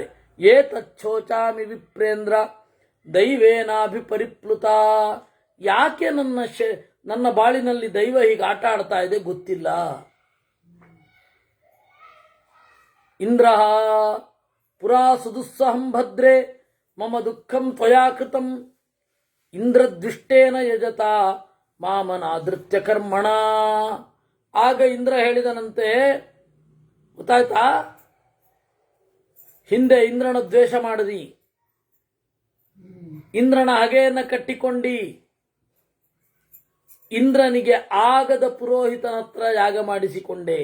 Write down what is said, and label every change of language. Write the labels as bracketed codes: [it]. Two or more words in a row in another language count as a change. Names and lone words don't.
[sa] ಏತಚ್ಛೋಚಾಮಿ ವಿಪ್ರೇಂದ್ರ ದೈವೇನಾಭಿಪರಿಪ್ಲುತ. [kn] ಯಾಕೆ ನನ್ನ ಬಾಳಿನಲ್ಲಿ ದೈವ ಹೀಗೆ ಆಟ ಆಡ್ತಾ ಇದೆ ಗೊತ್ತಿಲ್ಲ. [sa] ಇಂದ್ರ ಪುರಾ ಸುದುಸ್ಸಹಂ ಭದ್ರೇ ಮಮ ದುಃಖಂ ತ್ವಯಾ ಕೃತಂ ಇಂದ್ರದ್ವಿಷ್ಟೇನ ಯಜತ ಮಾಮನಾದೃತ್ಯ ಕರ್ಮಣ. [kn] ಆಗ ಇಂದ್ರ ಹೇಳಿದನಂತೆ, ಗೊತ್ತಾಯ್ತಾ, ಹಿಂದೆ ಇಂದ್ರನ ದ್ವೇಷ ಮಾಡದಿ, ಇಂದ್ರನ ಹಗೆಯನ್ನು ಕಟ್ಟಿಕೊಂಡಿ, ಇಂದ್ರನಿಗೆ ಆಗದ ಪುರೋಹಿತನ ಹತ್ರ ಯಾಗ ಮಾಡಿಸಿಕೊಂಡೆ.